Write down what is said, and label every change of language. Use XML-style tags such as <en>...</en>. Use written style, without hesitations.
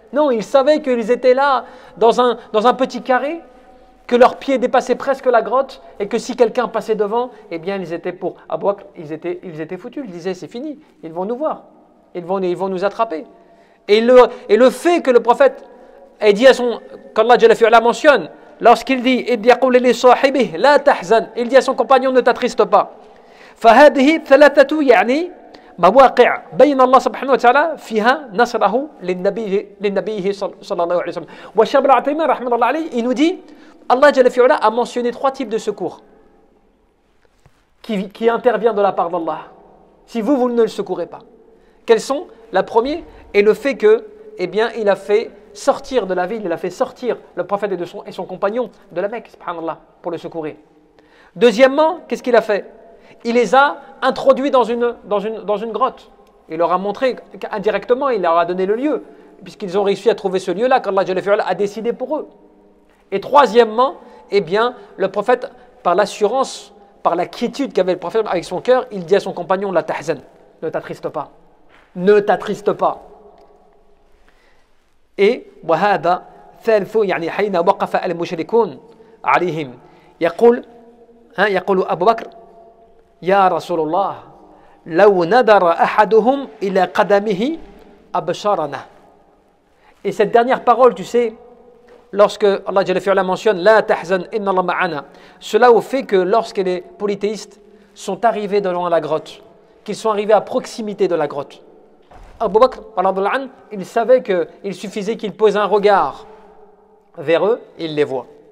<fr>Non, ils savaient qu'ils étaient là, dans un petit carré, que leurs pieds dépassaient presque la grotte, et que si quelqu'un passait devant, eh bien, ils étaient pour Abu Bakr, ils étaient foutus. Ils disaient, c'est fini, ils vont nous voir, ils vont nous attraper. Et le fait que le prophète ait dit qu'Allah Jalla fi'ala mentionne, lorsqu'il dit, il dit à son compagnon, ne t'attriste pas.</fr> <ar>فهذه ثلاثة يعني مواقع بين الله سبحانه وتعالى فيها نصره للنبي صلى الله عليه وسلم. والشيخ ابن عثيمين رحمه الله عليه,</ar> <fr>il nous dit Allah Jalla fi'ala a mentionné 3 types de secours qui intervient de la part d'Allah si vous ne le secourez pas. Quels sont? La première est le fait que, eh bien, il a fait sortir de la ville, il a fait sortir le prophète et son compagnon de la Mecque, subhanallah, pour le secourir. Deuxièmement, qu'est-ce qu'il a fait? Il les a introduits dans une grotte. Il leur a montré qu'indirectement, il leur a donné le lieu, puisqu'ils ont réussi à trouver ce lieu-là qu'Allah a décidé pour eux. Et troisièmement, eh bien, le prophète, par l'assurance, par la quiétude qu'avait le prophète avec son cœur, il dit à son compagnon, la tahzan, ne t'attriste pas. Ne t'attriste pas.</fr> <ar>Et وهذا ثالث يعني حين وقف المشركون عليهم يقول أبو بكر يا رسول الله لو نظر أحدهم إلى قدمه أبشرنا.</ar> <fr>Et cette dernière parole, tu sais, lorsque Allah Jalla fi'ala mentionne la tahzan inna Allah ma'ana, cela au fait que lorsque les polythéistes sont arrivés devant la grotte, qu'ils sont arrivés à proximité de la grotte, Abu Bakr, il savait qu'il suffisait qu'il pose un regard vers eux et il les voit.</fr>